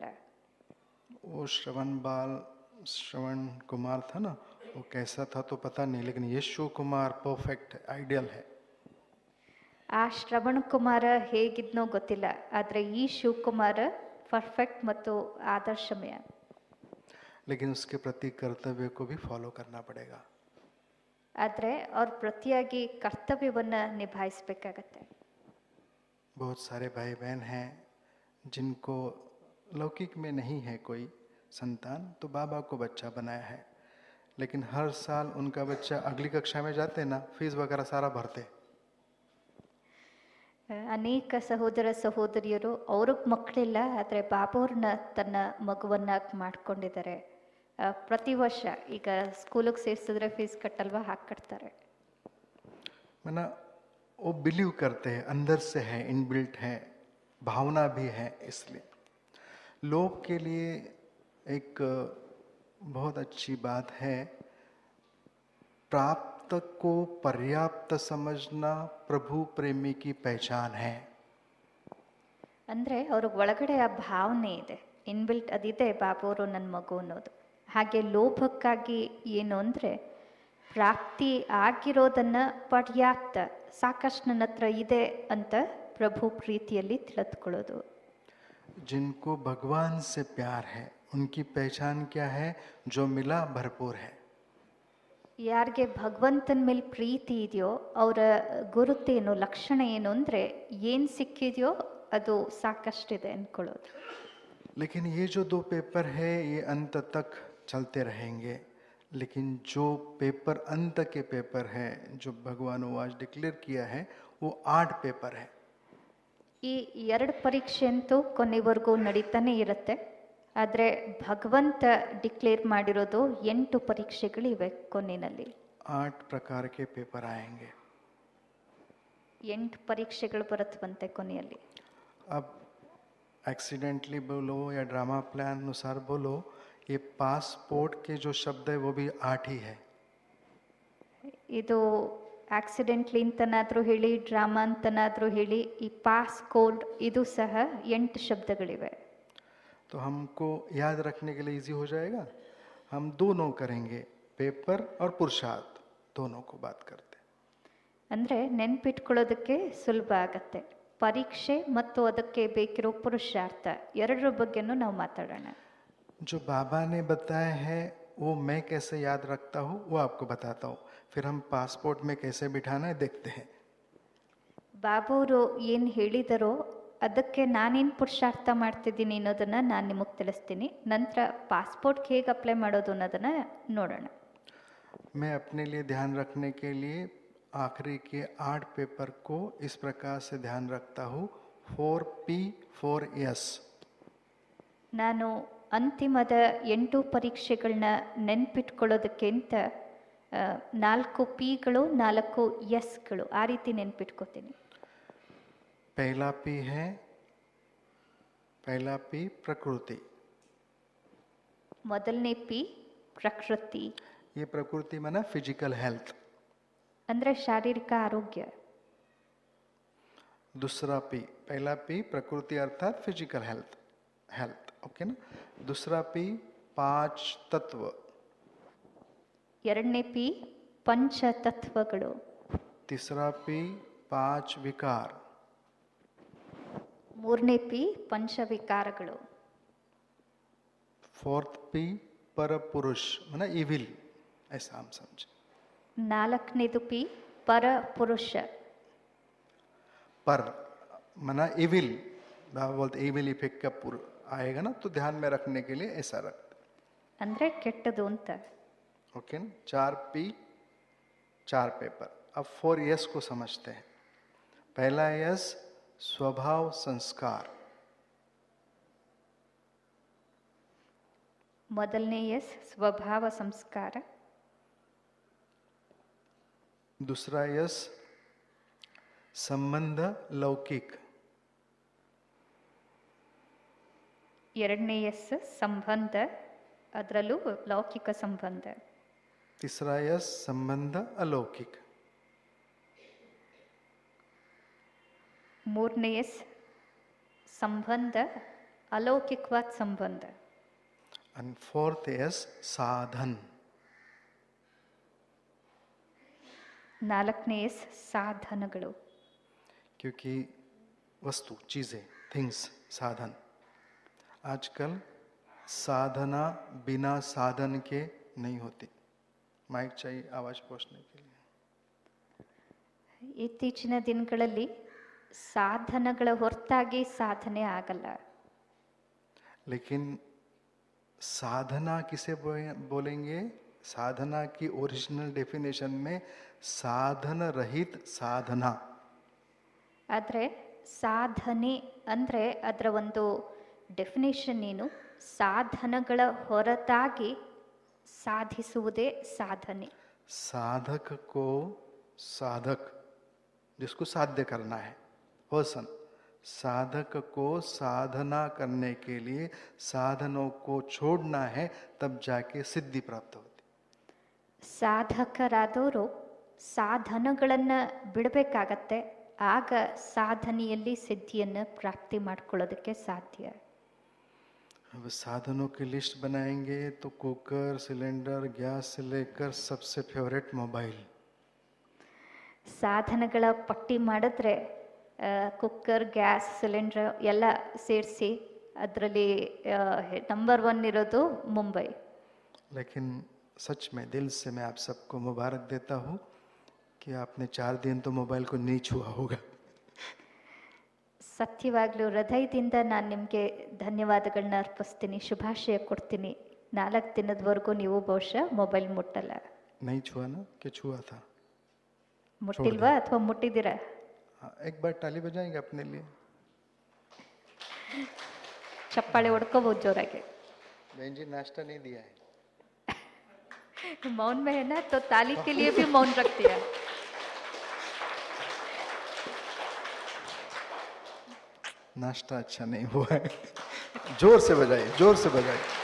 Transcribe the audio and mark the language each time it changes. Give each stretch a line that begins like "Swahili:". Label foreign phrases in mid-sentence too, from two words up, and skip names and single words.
Hindi: वो श्रवण कुमार था ना, वो कैसा था तो पता नहीं, लेकिन ये शिव कुमार
English: perfect ideal
Hindi: है।
Kannada: ಆ ಶ್ರವಣ್ ಕುಮಾರ ಹೇಗಿದ್ನೋ ಗೊತ್ತಿಲ್ಲ, ಆದರೆ ಈ ಶಿವಕುಮಾರ ಪರ್ಫೆಕ್ಟ್ ಮತ್ತು ಆದರ್ಶಮಯ.
Hindi: लेकिन उसके प्रति कर्तव्य को भी फॉलो करना पड़ेगा।
Kannada: ಆದರೆ ಅವ್ರ ಪ್ರತಿಯಾಗಿ ಕರ್ತವ್ಯವನ್ನು ನಿಭಾಯಿಸಬೇಕಾಗತ್ತೆ.
Hindi: बहुत सारे भाई बहन हैं जिनको लौकिक में नहीं है कोई संतान, तो बाबा को बच्चा बनाया है, लेकिन हर साल उनका बच्चा अगली कक्षा में जाते ना, फीस वगैरह सारा भरते।
Kannada: ಅನೇಕ ಸಹೋದರ ಸಹೋದರಿಯರು ಅವ್ರಿಗೆ ಮಕ್ಕಳಿಲ್ಲ, ಆದರೆ ಬಾಬೋರ್ನ ತನ್ನ ಮಗುವನ್ನಾಗಿ ಮಾಡ್ಕೊಂಡಿದ್ದಾರೆ. ಪ್ರತಿ ವರ್ಷ ಈಗ ಸ್ಕೂಲಿಗೆ ಸೇರಿಸಿದ್ರೆ ಫೀಸ್ ಕಟ್ಟಲ್ವಾ, ಹಾಕಿ ಕಟ್ತಾರೆ.
Hindi: मना वो बिलीव करते हैं, अंदर से है, इनबिल्ट है, भावना भी है. इसलिए लोग के लिए एक बहुत अच्छी बात है, प्राप्त को पर्याप्त समझना प्रभु प्रेमी की पहचान है.
Kannada: ಅಂದರೆ ಅವ್ರಿಗೆ ಒಳಗಡೆ ಆ ಭಾವನೆ ಇದೆ, ಇನ್ಬಿಲ್ಟ್ ಅದಿದೆ, ಬಾಬುವರು ನನ್ನ ಮಗು ಅನ್ನೋದು. ಹಾಗೆ ಲೋಭಕ್ಕಾಗಿ ಏನು ಅಂದರೆ ಪ್ರಾಪ್ತಿ ಆಗಿರೋದನ್ನು ಪರ್ಯಾಪ್ತ, ಸಾಕಷ್ಟು ನನ್ನ ಹತ್ರ ಇದೆ ಅಂತ ಪ್ರಭು ಪ್ರೀತಿಯಲ್ಲಿ ತಿಳಿದುಕೊಳ್ಳೋದು.
Hindi: जिनको भगवान से प्यार है उनकी पहचान क्या है? जो मिला भरपूर है.
Kannada: ಯಾರಿಗೆ ಭಗವಂತನ ಮೇಲೆ ಪ್ರೀತಿ ಇದೆಯೋ ಅವರ ಗುರುತೇನು, ಲಕ್ಷಣ ಏನು ಅಂದರೆ ಏನು ಸಿಕ್ಕಿದೆಯೋ ಅದು ಸಾಕಷ್ಟಿದೆ ಅಂದ್ಕೊಳ್ಳೋದು.
Hindi: लेकिन ये जो 2 पेपर है ये अंत तक चलते रहेंगे. लेकिन जो पेपर अंत के पेपर है जो भगवान ने आज डिक्लेयर किया है वो 8 पेपर है.
Kannada: ಈ 2 ಪರೀಕ್ಷೆ ಅಂತೂ ಕೊನೆವರೆಗೂ ನಡೀತಾನೆ ಇರುತ್ತೆ. ಆದರೆ ಭಗವಂತ ಡಿಕ್ಲೇರ್ ಮಾಡಿರೋದು 8 ಪರೀಕ್ಷೆಗಳಿವೆ ಕೊನೆಯಲ್ಲಿ.
Hindi: 8 प्रकार के पेपर आएंगे.
Kannada: 8 ಪರೀಕ್ಷೆಗಳು ಬರುತ್ತವಂತೆ ಕೊನೆಯಲ್ಲಿ.
Hindi: अब एक्सीडेंटली बोलो या
English: drama plan
Hindi: अनुसार बोलो, ये पासपोर्ट के जो शब्द है वो भी 8 ही है.
Kannada: ಇದು ಆಕ್ಸಿಡೆಂಟ್ಲಿ ಅಂತನಾದರೂ ಹೇಳಿ, ಡ್ರಾಮಾ ಅಂತನಾದರೂ ಹೇಳಿ, ಈ
English: pass code
Kannada: ಇದು ಸಹ 8 ಶಬ್ದಗಳಿವೆ.
Hindi: तो हमको याद रखने के लिए इजी हो जाएगा. हम दोनों करेंगे, पेपर और पुरुषार्थ दोनों को बात करते.
Kannada: ಅಂದರೆ ನೆನ್ಪಿಟ್ಕೊಳ್ಳೋದಕ್ಕೆ ಸುಲಭ ಆಗತ್ತೆ. ಪರೀಕ್ಷೆ ಮತ್ತು ಅದಕ್ಕೆ ಬೇಕಿರೋ ಪುರುಷಾರ್ಥ ಎರಡರ ಬಗ್ಗೆನೂ ನಾವು ಮಾತಾಡೋಣ.
Hindi: जो बाबा ने बताया है वो मैं कैसे याद रखता हूँ वो आपको बताता हूँ. फिर हम पासपोर्ट में कैसे बिठाना है देखते हैं.
Kannada: ಬಾಬುವರು ಏನು ಹೇಳಿದರೋ ಅದಕ್ಕೆ ನಾನೇನು ಪುರುಷಾರ್ಥ ಮಾಡ್ತಿದ್ದೀನಿ ಅನ್ನೋದನ್ನು ನಾನು ನಿಮಗೆ ತಿಳಿಸ್ತೀನಿ. ನಂತರ ಪಾಸ್ಪೋರ್ಟ್ಗೆ ಹೇಗೆ ಅಪ್ಲೈ ಮಾಡೋದು ಅನ್ನೋದನ್ನು ನೋಡೋಣ.
Hindi: मैं अपने लिए ध्यान रखने के लिए आखिरी के 8 पेपर को इस प्रकार से ध्यान रखता हूँ. 4P 4S.
Kannada: ನಾನು ಅಂತಿಮದ 8 ಪರೀಕ್ಷೆಗಳನ್ನ ನೆನ್ಪಿಟ್ಕೊಳ್ಳೋದಕ್ಕಿಂತ 4 ಪಿಗಳು 4 ಎಸ್ಗಳು ಆ ರೀತಿ ನೆನ್ಪಿಟ್ಕೋತೀನಿ.
Hindi: पहला P है, पहला P प्रकृति.
Kannada: ಮೊದಲನೇ ಪಿ ಪ್ರಕೃತಿ.
Hindi: ये प्रकृति माना
English: physical health.
Kannada: ಅಂದರೆ ಶಾರೀರಿಕ ಆರೋಗ್ಯ.
Hindi: दूसरा P, पहला P प्रकृति अर्थात
English: physical health, health okay
Hindi: ना. दूसरा P 5 तत्व.
Kannada: ಎರಡನೇ ಪಿ ಪಂಚತತ್ವಗಳು.
Hindi: तीसरा P 5 विकार.
Kannada: ಮೂರನೇ ಪಿ ಪಂಚವಿಕಾರಗಳು.
Hindi: फोर्थ P पर पुरुष माना इविल, ऐसा हम समझे.
Kannada: ನಾಲ್ಕನೇದು ಪಿ ಪರಪುರುಷ.
Hindi: पर माना इविल, बाबा बोलते
English: evil effect
Hindi: का आएगा ना, तो ध्यान में रखने के लिए ऐसा रखते.
Kannada: ಅಂದರೆ ಕೆಟ್ಟದು ಅಂತ.
Hindi: ओके ना. 4 P 4 पेपर. अब 4S को समझते हैं. पहला S स्वभाव संस्कार.
Kannada: ಮೊದಲನೇ ಎಸ್ ಸ್ವಭಾವ ಸಂಸ್ಕಾರ.
Hindi: दूसरा यस संबंध लौकिक.
Kannada: ಎರಡನೇ ಎಸ್ ಸಂಬಂಧ, ಅದರಲ್ಲೂ ಲೌಕಿಕ ಸಂಬಂಧ.
Hindi: तीसरा यस संबंध अलौकिक.
Kannada: ಮೂರನೇ ಎಸ್ ಸಂಬಂಧ ಅಲೌಕಿಕವಾದ ಸಂಬಂಧ.
English: And fourth is साधन.
Kannada: ನಾಲ್ಕನೇ ಎಸ್ ಸಾಧನಗಳು.
Hindi: क्योंकि वस्तु, चीजें, थिंग्स, साधन. आजकल साधना बिना साधन के नहीं होती. माइक चाहिए आवाज पहुंचने के लिए.
Kannada: ಇತ್ತೀಚಿನ ದಿನಗಳಲ್ಲಿ ಸಾಧನಗಳ ಹೊರತಾಗಿ ಸಾಧನೆ ಆಗಲ್ಲ.
Hindi: लेकिन साधना किसे बोलेंगे? साधना की
English: original definition
Hindi: में साधन रहित साधना.
Kannada: ಆದರೆ ಸಾಧನೆ ಅಂದರೆ ಅದರ ಒಂದು ಡೆಫಿನೇಷನ್ ಏನು? ಸಾಧನಗಳ ಹೊರತಾಗಿ ಸಾಧಿಸುವುದೇ ಸಾಧನೆ.
Hindi: साधक को साधक जिसको साध्य करना है पर्सन, साधक को साधना करने के लिए साधनों को छोड़ना है, तब जाके सिद्धि प्राप्त होती.
Kannada: ಸಾಧಕರಾದವರು ಸಾಧನಗಳನ್ನು ಬಿಡಬೇಕಾಗತ್ತೆ, ಆಗ ಸಾಧನೆಯಲ್ಲಿ ಸಿದ್ಧಿಯನ್ನು ಪ್ರಾಪ್ತಿ ಮಾಡ್ಕೊಳ್ಳೋದಕ್ಕೆ ಸಾಧ್ಯ.
Hindi: अब साधनों की लिस्ट बनाएंगे तो कुकर, सिलेंडर, गैस से लेकर सबसे
English: favourite mobile.
Kannada: ಸಾಧನಗಳ ಪಟ್ಟಿ ಮಾಡಿದ್ರೆ ಕುಕ್ಕರ್, ಗ್ಯಾಸ್, ಸಿಲಿಂಡರ್ ಎಲ್ಲ ಸೇರಿಸಿ ಅದರಲ್ಲಿ ನಂಬರ್ 1 ಇರೋದು ಮುಂಬೈ.
Hindi: लेकिन सच में दिल से मैं आप सबको मुबारक देता हूँ कि आपने 4 दिन तो मोबाइल को नहीं छुआ होगा.
Kannada: ಸತ್ಯವಾಗ್ಲೂ ಹೃದಯದಿಂದ ನಾನು ನಿಮಗೆ ಧನ್ಯವಾದಗಳನ್ನ ಅರ್ಪಿಸ್ತೀನಿ, ಶುಭಾಶಯ ಕೊಡ್ತೀನಿ. 4 ದಿನದವರೆಗೂ ನೀವು ಬಹುಶಃ ಮೊಬೈಲ್ ಮುಟ್ಟಲ್ಲ.
Hindi: नहीं छुआ ना, कि छुआ था?
Kannada: ಮುಟ್ಟಿಲ್ವಾ ಅಥವಾ ಮುಟ್ಟಿದ್ದೀರಾ?
Hindi: हाँ, एक बार ताली बजाएंगे अपने लिए. ಚಪ್ಪಾಳೆ ಹೊಡ್ಕೋಬಹುದು ಜೋರಾಗಿ. बहन जी नाश्ता नहीं दिया है. मौन में है ना, तो ताली के लिए भी मौन रख दिया. नाश्ता अच्छा नहीं हुआ है. जोर से बजाइए, जोर से बजाइए.